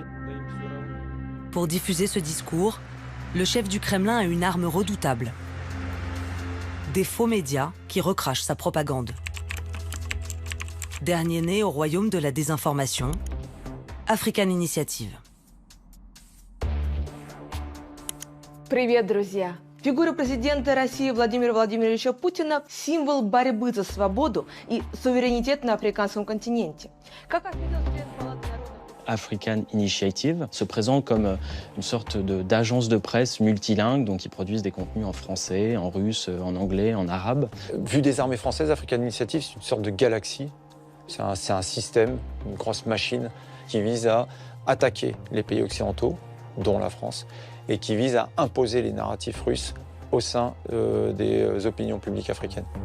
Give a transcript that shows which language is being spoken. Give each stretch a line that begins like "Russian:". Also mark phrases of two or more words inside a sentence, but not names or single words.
French: Pour diffuser ce discours, le chef du Kremlin a une arme redoutable. Des faux médias qui recrachent sa propagande. Dernier né au royaume de la désinformation, African Initiative.
Russian: Привет, друзья! Фигура президента России Владимира Владимировича Путина – символ борьбы за свободу и суверенитет на африканском континенте. Как отметил член Палаты народов
French: African Initiative se présente comme une sorte d'agence de presse multilingue, donc qui produisent des contenus en français, en russe, en anglais, en arabe. Vu des armées françaises, African Initiative, c'est une sorte de galaxie. C'est un système, une grosse machine qui vise à attaquer les pays occidentaux, dont la France, et qui vise à imposer les narratifs russes au sein des opinions publiques africaines.